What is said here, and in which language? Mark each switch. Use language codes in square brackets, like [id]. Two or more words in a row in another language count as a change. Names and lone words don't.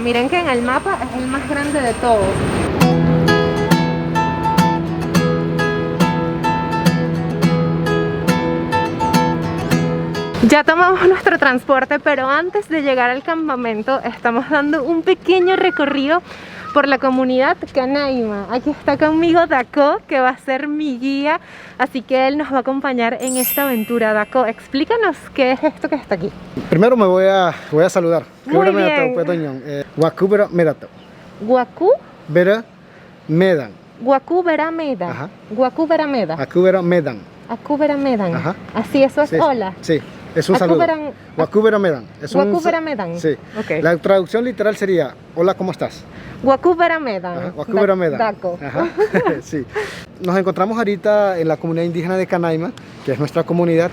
[es] Miren que en el mapa es el más grande de todos. Ya tomamos nuestro transporte, pero antes de llegar al campamento estamos dando un pequeño recorrido por la comunidad Canaima. Aquí está conmigo Daco, que va a ser mi guía, así que él nos va a acompañar en esta aventura. Daco, explícanos qué es esto que está aquí. Primero me voy a saludar. Muy bien. [aoc] Guacu Vera Medato. Guacu Vera Medan. Guacu Vera Meda. [es] Ajá. [aoc] Guacu Vera Meda. Acu Vera Medan. Acu Vera Medan. [es] Ajá. Así, eso es Sí, hola. Sí, es un Acu saludo. [aoc] Veran- Guacu Vera Medan. Guacu Vera Medan. [es] Sí. Ok. La traducción literal sería: hola, ¿cómo estás? [aoc] Guacu Vera Medan. Ajá, Guacu Vera Medan. [es] Daco. Ajá. Sí. Nos encontramos ahorita en la comunidad indígena de Canaima, que es nuestra comunidad.